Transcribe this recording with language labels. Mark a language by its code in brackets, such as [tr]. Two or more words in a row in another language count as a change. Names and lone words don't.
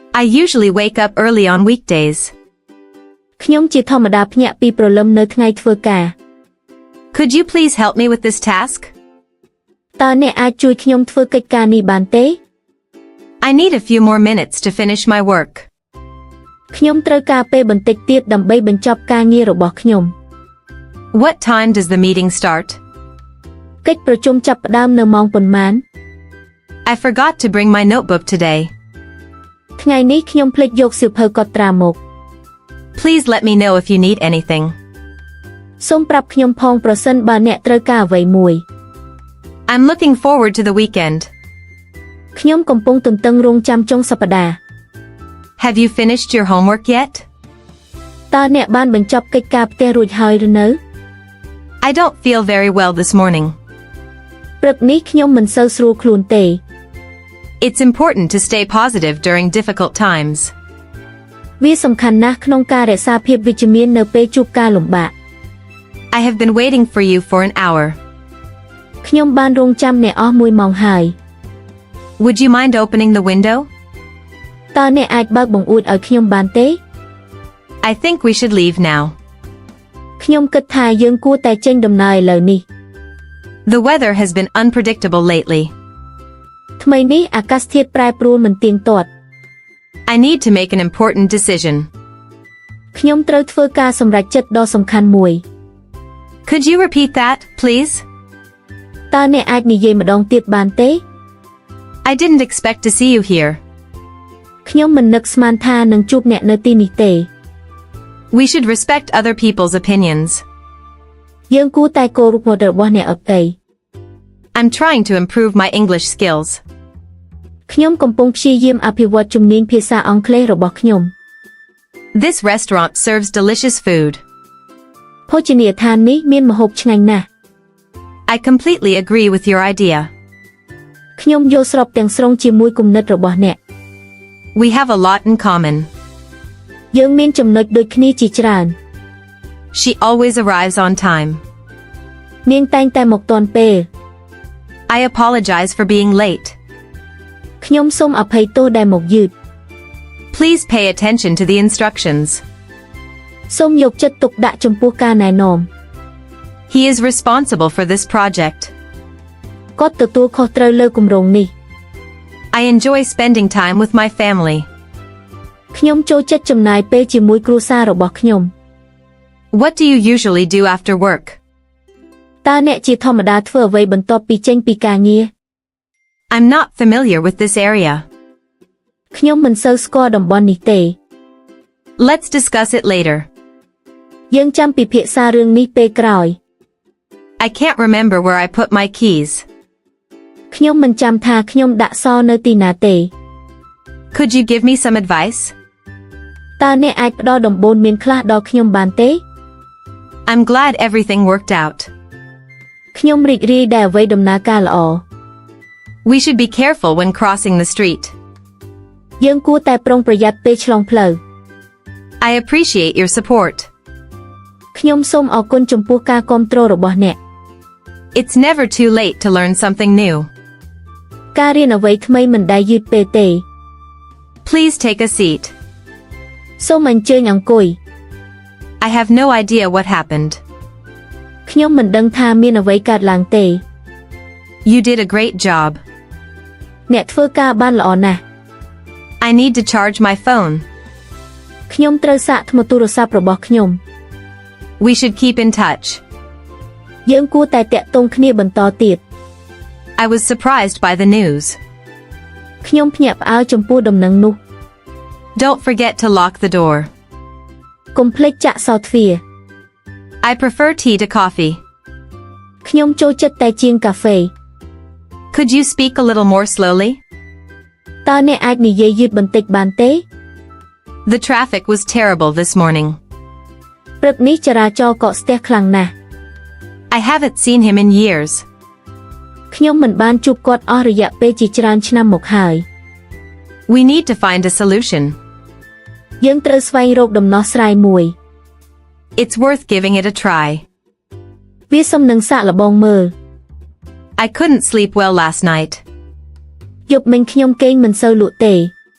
[en] I usually wake up early on weekdays. [km] ខ្ញុំជាធម្មតាភ្ញាក់ពីព្រលឹមនៅថ្ងៃធ្វើការ [en] Could you please help me with this task? [km] តើអ្នកអាចជួយខ្ញុំធ្វើកិច្ចការនេះបានទេ [en] I need a few more minutes to finish my work. [km] ខ្ញុំត្រូវការពេលបន្តិចទៀតដើម្បីបញ្ចប់ការងាររបស់ខ្ញុំ [en] What time does the meeting start? [km] កិច្ចប្រជុំចាប់ផ្ដើមនៅម៉ោងប៉ុន្មាន [en] I forgot to bring my notebook today. [km] ថ្ងៃនេះខ្ញុំភ្លេចយកសៀវភៅកត់ត្រាមក [en] Please let me know if you need anything. [km] សូមប្រាប់ខ្ញុំផងប្រសិនបើអ្នកត្រូវការអ្វីមួយ [en] I'm looking forward to the weekend. [km] ខ្ញុំកំពុងទន្ទឹងរង់ចាំចុងសប្តាហ៍ [en] Have you finished your homework yet? [km] តើអ្នកបានបញ្ចប់កិច្ចការផ្ទះរួចហើយឬនៅ [en] I don't feel very well this morning. [km] ព្រឹកនេះខ្ញុំមិនសូវស្រួលខ្លួនទេ [en] It's important to stay positive during difficult times. [km] វាសំខាន់ណាស់ក្នុងការរក្សាភាពវិជ្ជមាននៅពេលជួបការលំបាក [en] I have been waiting for you for an hour. [km] ខ្ញុំបានរង់ចាំអ្នកអស់1ម៉ោងហើយ [en] Would you mind opening the window? [km] តើអ្នកអាចបើកបង្អួចឲ្យខ្ញុំបានទេ [en] I think we should leave now. [km] ខ្ញុំគិតថាយើងគួរតែចេញដំណើរឥឡូវនេះ [en] The weather has been unpredictable lately. [km] ថ្មីនេះអាកាសធាតុប្រែប្រួលមិនទៀងទាត់ [en] I need to make an important decision. [km] ខ្ញុំត្រូវធ្វើការសម្រេចចិត្តដ៏សំខាន់មួយ [en] Could you repeat that, please? [km] តើអ្នកអាចនិយាយម្ដងទៀតបានទេ [en] I didn't expect to see you here. [km] ខ្ញុំមិននឹកស្មានថានឹងជួបអ្នកនៅទីនេះទេ [en] We should respect other people's opinions. [km] យើងគួរតែគោរពមតិរបស់អ្នកដទៃ [en] I'm trying to improve my English skills. [km] ខ្ញុំកំពុងព្យាយាមអភិវឌ្ឍជំនាញភាសាអង់គ្លេសរបស់ខ្ញុំ [en] This restaurant serves delicious food. [km] ភោជនីយដ្ឋាននេះមានម្ហូបឆ្ងាញ់ណាស់ [en] I completely agree with your idea. [km] ខ្ញុំយល់ស្របទាំងស្រុងជាមួយគំនិតរបស់អ្នក [en] We have a lot in common. [km] យើងមានចំណុចដូចគ្នាជាច្រើន [en] She always arrives on time. [km] នាងតែងតែមកទាន់ពេល [en] I apologize for being late. [km] ខ្ញុំសូមអភ័យទោសដែលមកយឺត [en] Please pay attention to the instructions. [km] សូមយកចិត្តទុកដាក់ចំពោះការណែនាំ [en] He is responsible for this project. [km] គាត់ទទួលខុសត្រូវលើគម្រោងនេះ [en] I enjoy spending time with my family. [km] ខ្ញុំចូលចិត្តចំណាយពេលជាមួយគ្រួសាររបស់ខ្ញុំ [en] What do you usually do after work? [km] តើអ្នកជាធម្មតាធ្វើអ្វីបន្ទាប់ពីចេញពីការងារ [en] I'm not familiar with this area. [km] ខ្ញុំមិនសូវស្គាល់តំបន់នេះទេ [en] Let's discuss it later. [km] យើងចាំពិភាក្សារឿងនេះពេលក្រោយ [en] I can't remember where I put my keys. [km] ខ្ញុំមិនចាំថាខ្ញុំដាក់សនៅទីណាទេ [en] Could you give me some advice? [km] តើអ្នកអាចផ្ដល់ដំបូន្មានខ្លះដល់ខ្ញុំបានទេ [en] I'm glad everything worked out. [km] ខ្ញុំរីករាយដែលអ្វីដំណើរការល្អ [en] We should be careful when crossing the street. [km] យើងគួរតែប្រុងប្រយ័ត្នពេលឆ្លងផ្លូវ [en] I appreciate your support. [km] ខ្ញុំសូមអរគុណចំពោះការគាំទ្ររបស់អ្នក [en] It's never too late to learn something new. [km] ការរៀនអ្វីថ្មីមិនដែលយឺតពេលទេ [en] Please take a seat. [km] សូមអញ្ជើញអង្គុយ [en] I have no idea what happened. [km] ខ្ញុំមិនដឹងថាមានអ្វីកើតឡើងទេ [en] You did a great job. [km] អ្នកធ្វើការបានល្អណាស់ [en] I need to charge my phone. [km] ខ្ញុំត្រូវសាកថ្មទូរស័ព្ទរបស់ខ្ញុំ [en] We should keep in touch. [km] យើងគួរតែតាក់ទងគ្នាបន្តទៀត [en] I was surprised by the news. [km] ខ្ញុំភ្ញាក់ផ្អើលចំពោះដំណឹងនោះ [en] Don't forget to lock the door. [km] កុំភ្លេចចាក់សោទ្វារ [en] I prefer tea to coffee. [km] ខ្ញុំចូលចិត្តតែជាងកាហ្វេ [en] Could you speak a little more slowly? [km] តើអ្នកអាចនិយាយយឺតបន្តិចបានទេ [en] The traffic was terrible this morning. [km] ព្រឹកនេះចរាចរណ៍កកស្ទះខ្លាំងណាស់ [en] I haven't seen him in years. [km] ខ្ញុំមិនបានជួបគាត់អស់រយៈពេលជាច្រើនឆ្នាំមកហើយ [en] We need to find a solution. [km] យើងត្រូវស្វែងរកដំណោះស្រាយមួយ [en] It's worth giving it a try. [km] វាសំនឹងសាកល្បងមើល [en] I couldn't sleep well last night. [km] យប់មិញខ្ញុំគេងមិនសូវលក់ទេ